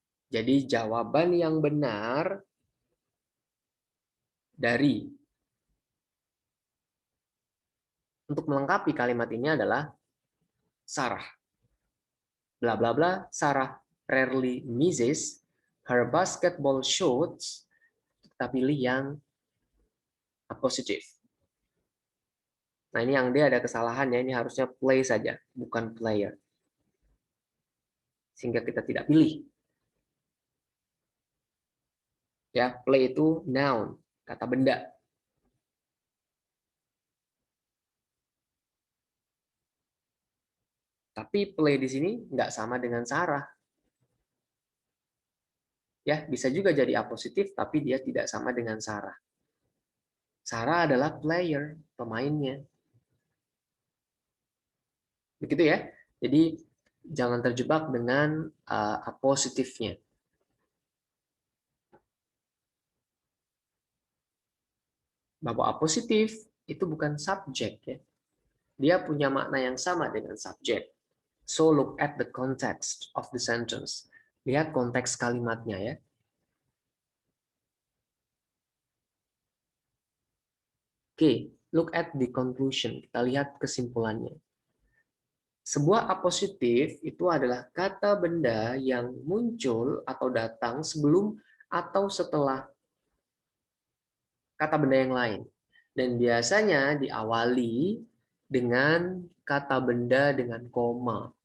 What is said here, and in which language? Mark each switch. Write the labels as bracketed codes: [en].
[id] Jadi jawaban yang benar dari untuk melengkapi kalimat ini adalah Sarah. [en] Bla bla bla, Sarah rarely misses her basketball shots. [id] Kita pilih yang positif. Nah, ini yang dia ada kesalahannya, ini harusnya play saja, bukan player. Sehingga kita tidak pilih. Ya, play itu noun, kata benda. Tapi play di sini nggak sama dengan Sarah. Ya, bisa juga jadi apositif, tapi dia tidak sama dengan Sarah. Sarah adalah player, pemainnya. Begitu ya. Jadi jangan terjebak dengan apositifnya. Bahwa apositif itu bukan subjek ya. Dia punya makna yang sama dengan subjek. [en] So look at the context of the sentence. [id] Lihat konteks kalimatnya ya. [en] Oke, look at the conclusion. [id] Kita lihat kesimpulannya. Sebuah apositif itu adalah kata benda yang muncul atau datang sebelum atau setelah kata benda yang lain. Dan biasanya diawali dengan kata benda dengan koma.